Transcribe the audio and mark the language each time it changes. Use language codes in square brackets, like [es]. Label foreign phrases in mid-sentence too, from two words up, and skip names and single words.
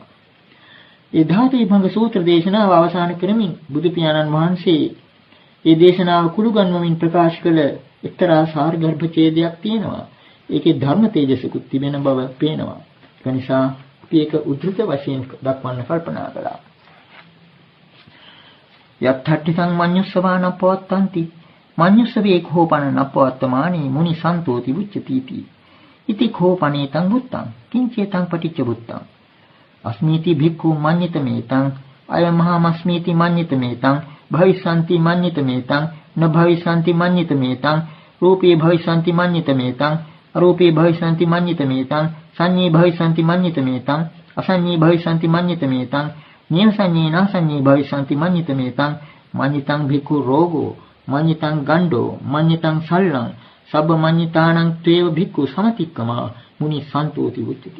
[si] ඒ ධාතිභංග සූත්‍ර දේශනාව අවසන් කරමින් බුදු පියාණන් වහන්සේ ඒ දේශනාව කුළු ගන්වමින් ප්‍රකාශ කළ එක්තරා සාරගර්භ ඡේදයක් තියෙනවා. ඒකේ ධර්ම තේජසකුත් තිබෙන බව පේනවා. ඒ නිසා අපි ඒක උද්දෘත වශයෙන් දක්වන්න කල්පනා කළා. [pi] යත්ථට්ටි සංමඤ්ඤුස්සවාන පවත්තන්ති මඤ්ඤුස්සවේ කෝපන නපවත්තමානි මුනි සන්තෝති උච්චතිති ඉති කෝපනේතං බුත්තං කිංචේතං පටිච්ච බුත්තං අස්මීති භික්ඛු මඤ්ඤිතමේතං අයමහාමස්මීති මඤ්ඤිතමේතං භවිස්සanti මඤ්ඤිතමේතං න භවිස්සanti මඤ්ඤිතමේතං රූපේ භවිස්සanti මඤ්ඤිතමේතං අරූපේ භවිස්සanti මඤ්ඤිතමේතං සංඤේ භවිස්සanti මඤ්ඤිතමේතං අසංඤේ භවිස්සanti මඤ්ඤිතමේතං නේව සංඤේ නාසංඤේ භවිස්සanti මඤ්ඤිතමේතං මඤ්ඤිතං භික්ඛු රෝගෝ මඤ්ඤිතං ගණ්ඩෝ මඤ්ඤිතං සල්ලං සබ්බ මඤ්ඤිතානං තේව භික්ඛු සමතික්කමා මුනි සන්තෝති උච්චති.